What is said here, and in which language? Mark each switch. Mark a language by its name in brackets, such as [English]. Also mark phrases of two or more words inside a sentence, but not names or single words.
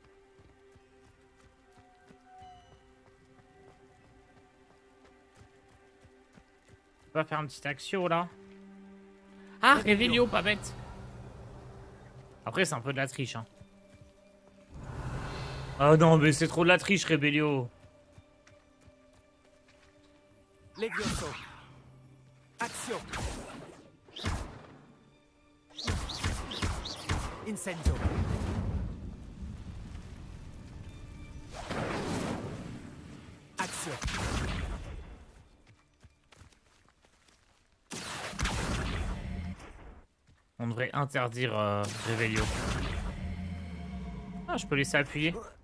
[French] On va faire un petit action là. Ah, Réveillon, pas bête. Après, c'est un peu de la triche, hein. Oh non, mais c'est trop de la triche, Rébellio. Levioso. Action. Incendio. Action. On devrait interdire Revelio. Ah, je peux laisser appuyer.